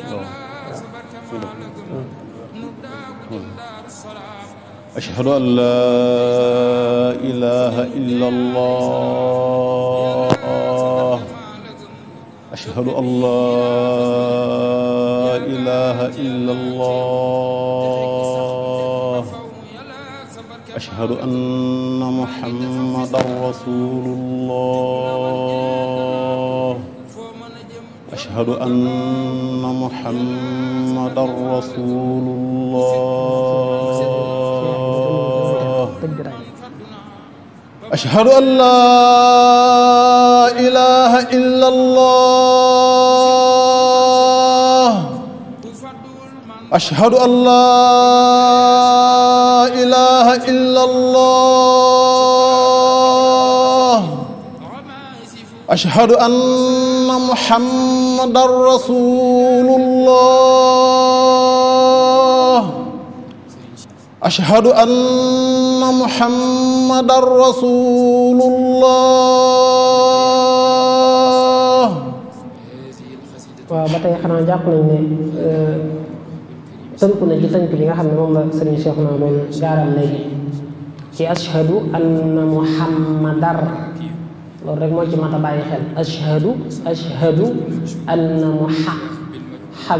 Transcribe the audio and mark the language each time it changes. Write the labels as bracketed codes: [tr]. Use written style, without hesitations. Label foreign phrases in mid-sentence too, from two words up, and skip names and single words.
[ar] أشهد أن لا إله إلا الله أشهد أن لا إله إلا الله أشهد أن محمدا رسول الله أشهد أن محمدا رسول الله أشهد أن لا إله إلا الله أشهد أن لا إله إلا الله أشهد أن محمدا رسول الله أشهد أن محمدا رسول الله. [wo] waaw ba tey xanaa jàpp nañ ne tënku na ci tënk bi nga xam ne moom la sëriñ Cheikh na doon gaaral léegi ci [ar] أشهد أن محمدا [wo] loolu rek moo ci mat a bàyyi xel [ar] أشهد أن [wo] xa